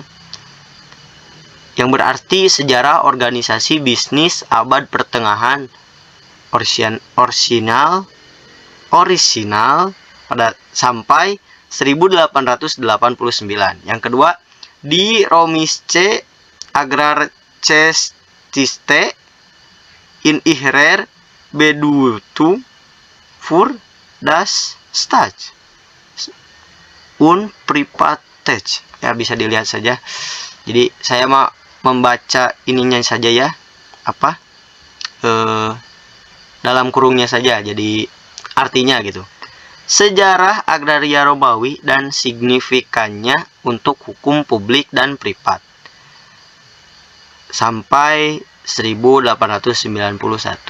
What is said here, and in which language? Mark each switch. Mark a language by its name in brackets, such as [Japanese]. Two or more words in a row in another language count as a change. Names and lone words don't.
[Indonesian] Yang berarti sejarah organisasi bisnis abad pertengahan orisinal pada sampai 1889. Yang kedua, di Romische Agrargeschichte in ihrer Bedeutung für das Staat und Privatrecht. Ya, bisa dilihat saja. Jadi saya mau membaca ininya saja ya, dalam kurungnya saja, jadi artinya gitu. sejarah agraria Romawi dan signifikannya untuk hukum publik dan privat sampai 1891.